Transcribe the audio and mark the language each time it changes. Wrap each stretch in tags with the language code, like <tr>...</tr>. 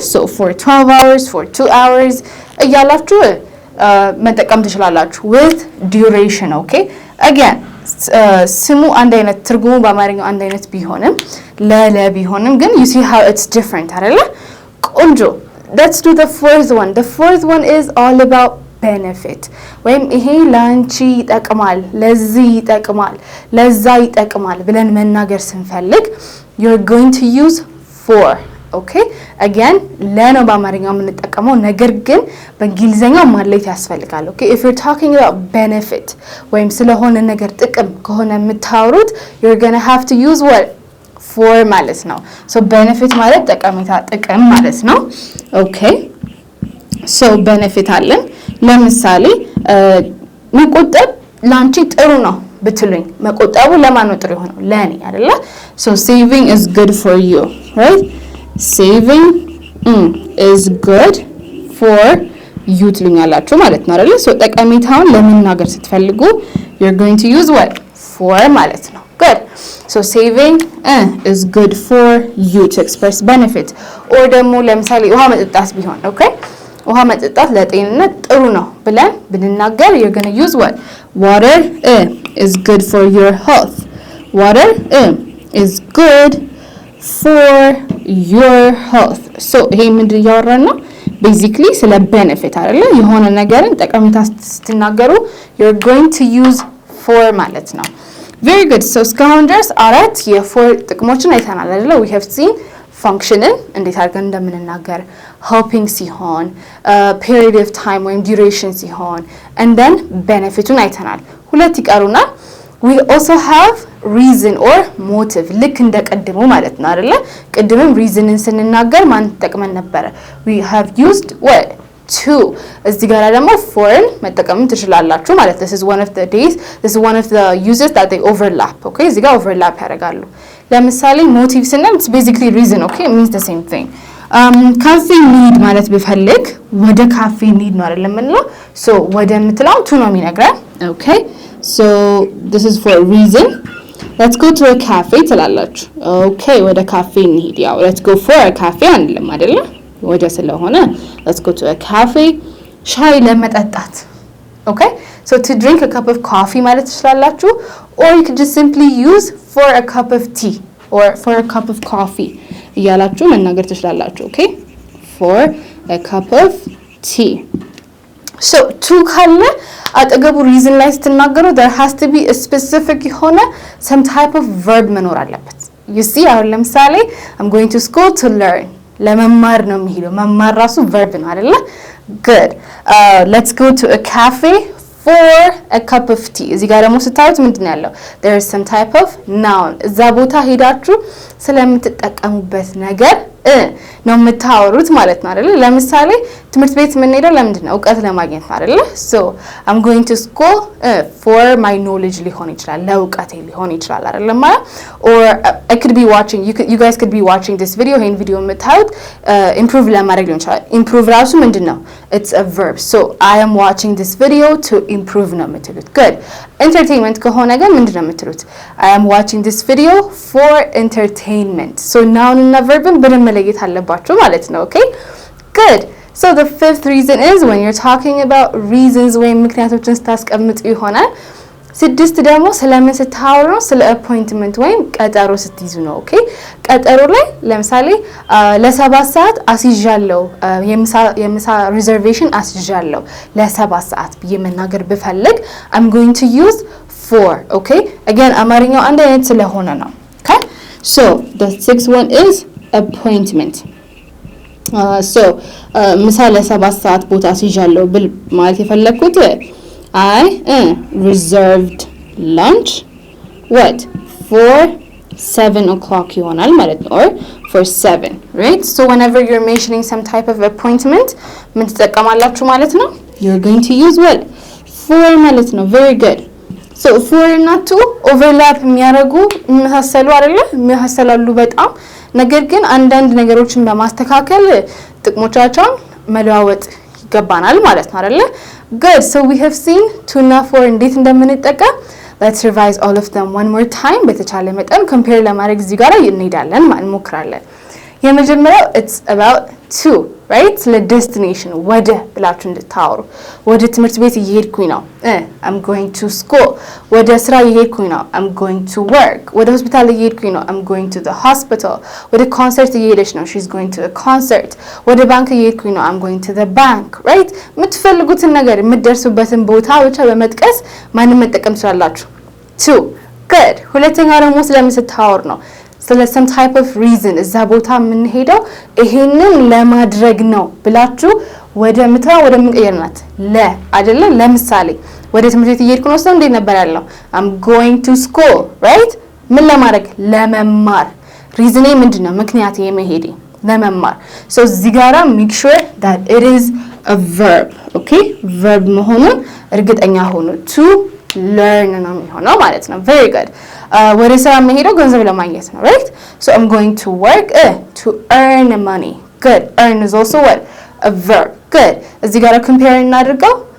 <en>so for 12 hours, for 2 hours</en> <am>እያላችሁ መጠቀም ትችላላችሁ</am> <en>with duration, okay?</en> <am>again ስሙ አንድ አይነት ትርጉሙ በአማርኛው አንድ አይነት ቢሆንም ለለ ቢሆንም ግን</am> <en>you see how it's different</en> <am>አይደለ? ቆንጆ።</am> <en>let's do the fourth one. The fourth one is all about benefit.</en> <am>ወይም ይሄ ላንቺ ይጠቅማል፣ ለዚህ ይጠቅማል፣ ለዛ ይጠቅማል ብለን መናገር ስንፈልግ</am> <en>you're going to use for.</en> <am>okay again ለነው በአማርኛው የምንጠቀመው ነገር ግን በእንግሊዘኛው ማለየት ያስፈልጋል።</am> <en>okay if you're talking about benefit</en> <am>ወይም ስለሆነ ነገር ጥቅም ከሆነ የምታወሩት</am> <en>you're going to have to use what?</en> <am>for ማለት ነው። so benefit ማለት ጠቀሜታ ጥቅም ማለት ነው። okay so benefit አለን። ለምሳሌ መቆጠብ ላንቺ ጥሩ ነው ብትሉኝ መቆጠቡ ለማን ነው ጥሩ የሆነው? ለኔ አይደለ?</am> <en>so saving is good for you, right? saving is good for you</en> <am>ትሉኛላችሁ ማለት ነው አይደለ?</am> <en>so</en> <am>ጠቀሜታውን ለመናገር ስትፈልጉ</am> <en>you're going to use what? for</en> <am>ማለት ነው።</am> <en>good so saving is good for you to express benefit.</en> <am>or ደግሞ ለምሳሌ ውሃ መጠጣት ቢሆን okay ውሃ መጠጣት ለጤንነት ጥሩ ነው ብለን ብንናገር</am> <en>you're going to use what? water is good for your health. water is good for your health.</en> <am>so ይሄ ምንድን እያወራን ነው? basically ስለ benefit አይደለ? የሆነ ነገርን ጠቀሜታ ስትናገሩ</am> <en>you're going to use for</en> <am>ማለት ነው። very good so እስካሁን ድረስ አራት የfor ጥቅሞችን አይተናል አይደለ? we have seen ፋንክሽንን እንዴት አድርገን እንደምንናገር helping ሲሆን period of time ወይም duration ሲሆን and then benefitውን አይተናል። ሁለት ይቀሩናል።</am> <en>we also have reason or motive</en> <am>ልክ እንደ ቀድሞ ማለት ነው አይደለ? ቀድምም reasonን ስንናገር ማን ተጠቅመን ነበረ?</am> <en>we have used what? to</en> <am>እዚህ ጋር ደግሞ forን መጠቀም ትችላላችሁ ማለት</am> <en>this is one of the uses that they overlap. okay</en> <am>እዚህ ጋር</am> <en>overlap ያደርጋሉ። ለምሳሌ motive ስንል it's basically reason. okay it means the same thing.</en> <am>ካፌ need ማለት ብፈልግ ወደ ካፌ need ነው አይደለም የምንለው?</am> <en>so ወደ</en> <am>የምትለው to ነው የሚነግረን።</am> <en>okay so this is for a reason. let's go to a cafe ትላላችሁ። okay</en> <am>ወደ ካፌ እንሂድ።</am> <en>ያው let's go for a cafe አንልም አይደለ? ወደ ስለሆነ let's go to a cafe</en> <am>ሻይ ለመጠጣት</am> <en>okay so to drink a cup of coffee ማለት ትችላላችሁ or you could just simply use for a cup of tea or for a cup of coffee እያላችሁ መናገር ትችላላችሁ okay for a cup of tea. so to ካለ አጠገቡ reason ላይ ስትናገሩ there has to be a specific የሆነ some type of verb</en> <am>መኖር አለበት።</am> <en>you see አሁን ለምሳሌ I'm going to school to learn</en> <am>ለመማር ነው የሚሄደው።</am> <en>መማር ራሱ verb ነው አይደለ? good let's go to a cafe for a cup of tea</en> <am>እዚህ ጋር ደግሞ ስታዩት ምንድነው ያለው?</am> <en>there is some type of noun</en> <am>እዛ ቦታ ሄዳችሁ ስለምትጠቀሙበት ነገር ነው የምታወሩት ማለት ነው አይደለ? ለምሳሌ ትምህርት ቤት የምንሄደው ለምንድን ነው? እውቀት ለማግኘት ነው አይደለ?</am> <en>so I'm going to school for my knowledge</en> <am>ሊሆን ይችላል፣ ለእውቀቴ ሊሆን ይችላል አይደለ ማለት?</am> <en>or I could be watching you guys could be watching this video</en> <am>ይሄን ቪዲዮ የምታዩት</am> <en>improve ለማድረግ ሊሆን ይችላል። improve ራሱ ምንድን ነው? it's a verb. so I am watching this video to improve</en> <am>ነው የምትሉት።</am> <en>good entertainment ከሆነ ግን ምንድን ነው የምትሉት? I am watching this video for entertainment.</en> <am>so noun እና verbን በደንብ መለየት አለባችሁ ማለት ነው።</am> <en>okay good so the fifth reason is when you're talking about reasons</en> <am>ወይም ምክንያቶችን ስታስቀምጡ ይሆናል። ስድስት ደግሞ ስለምን ስታወሩ ነው? ስለ appointment ወይም ቀጠሮ ስትይዙ ነው። okay ቀጠሮ ላይ ለምሳሌ ለ7 ሰዓት አስይዣለሁ የምሳ reservation አስይዣለሁ ለ7 ሰዓት ብዬ መናገር ብፈልግ</am> <en>I'm going to use for. okay again</en> <am>አማርኛው አንድ አይነት ስለሆነ ነው።</am> <en>okay so the sixth one is appointment. so</en> <am>ምሳ ለ7 ሰዓት ቦታ አስይዣለሁ ብል ማለት የፈለኩት I reserved lunch what for 7 o'clock ይሆናል ማለት ነው</am> <en>or for 7 right? so whenever you're mentioning some type of appointment</en> <am>ምን ትጠቀማላችሁ ማለት ነው?</am> <en>you're going to use what?</en> <am>for ማለት ነው።</am> <en>very good so</en> <am>for እና to overlap የሚያደርጉ የሚመሳሰሉ አይደለ? የሚመሳሰላሉ በጣም ነገር ግን አንዳንድ ነገሮችን በማስተካከል ጥቅሞቻቸውን መለዋወጥ ይገባናል ማለት ነው አይደለ?</am> <en>good so we have seen to እና for እንዴት እንደምንጠቀም let's revise all of them one more time</en> <am>በተቻለ መጠን</am> <en>compare ለማድረግ</en> <am>እዚህ ጋር እንሄዳለን ማለት እንሞክራለን። የመጀመሪያው</am> <en>it's about to, right?</en> <am>ስለ destination ወደ ብላችሁ እንድታወሩ ወደ ትምህርት ቤት እየሄድኩኝ ነው</am> <en>I'm going to school</en> <am>ወደ ስራ እየሄድኩኝ ነው</am> <en>I'm going to work</en> <am>ወደ ሆስፒታል እየሄድኩኝ ነው</am> <en>I'm going to the hospital</en> <am>ወደ ኮንሰርት እየሄደች ነው</am> <en>she's going to a concert</en> <am>ወደ ባንክ እየሄድኩኝ ነው</am> <en>I'm going to the bank, right?</en> <am>የምትፈልጉትን ነገር የምትደርሱበትን ቦታ ብቻ በመጥቀስ ማንም መጠቀም ትችላላችሁ to. good ሁለተኛው ደግሞ ስለምስታወር ነው ስለ some type of reason እዛ ቦታ የምንሄደው ይሄንን ለማድረግ ነው ብላችሁ ወደ ምትራ ወደ ምንቀየርናት ለ አይደለ ለምሳሌ ወደ ትምህርት ቤት እየሄድኩ ነው እንዴ ነበር ያለው</am> <en>I'm going to school, right?</en> <am>ምን ለማድረግ ለመማር reason ምንድነው ምክንያት የመሄዴ ለመማር so እዚህ ጋራ</am> <en>make sure that it is a verb, okay?</en> <am>verb መሆኑን እርግጠኛ ሆኑ to learn ነው የሚሆነው ማለት ነው very good ወደ ስራ መሄደው ገንዘብ ለማግኘት ነው right so</am> <en>I'm going to work to earn money</en> <am>good earn is also what a verb good እዚህ ጋር compare እናድርገው</am>